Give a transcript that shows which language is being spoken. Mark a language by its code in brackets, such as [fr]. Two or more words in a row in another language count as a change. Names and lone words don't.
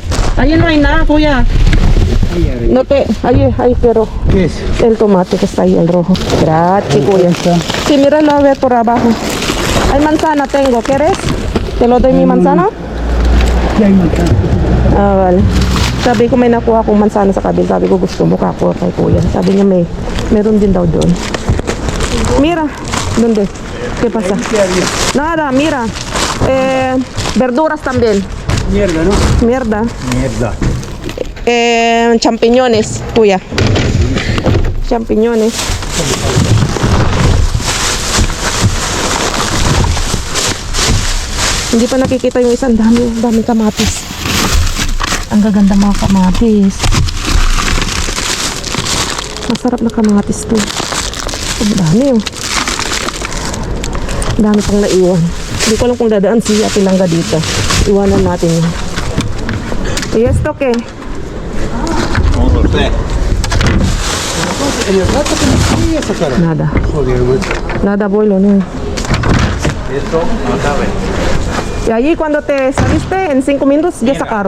[es] Allí no hay nada, ya. No te, ahí, pero ¿Qué es? el tomate que está ahí, el rojo. Gracias, cuya. Sí, míralo a ver por abajo. Hay manzana tengo, ¿quieres? ¿Te lo doy mi manzana? ¿Qué hay manzana? Ah, vale. [tl] Sabi ko may nakuha akong manzana sa kabila. Sabi ko gusto mo kako kay kuya. Sabi niya meron din daw doon. [es] Mira, ¿dónde? ¿Qué pasa? Nada, mira. Verduras también. Mierda, ¿no? Mierda. Mierda. Champiñones, kuya. Champiñones. [tl] Hindi pa nakikita yung isang dami kamatis. Ang gaganda mga kamatis. Masarap na kamatis to. Ang dami oh. Ang dami pang naiwan. Hindi ko alam kung dadaan si Ate Langga dito. Iwanan natin yun. [es] ¿Y esto qué? No sé. En el rato que me fui a sacar. Nada. Joder, güey. Nada, abuelo, no. Esto no sabe. Y allí cuando te saliste, en 5 minutos ya sacaron.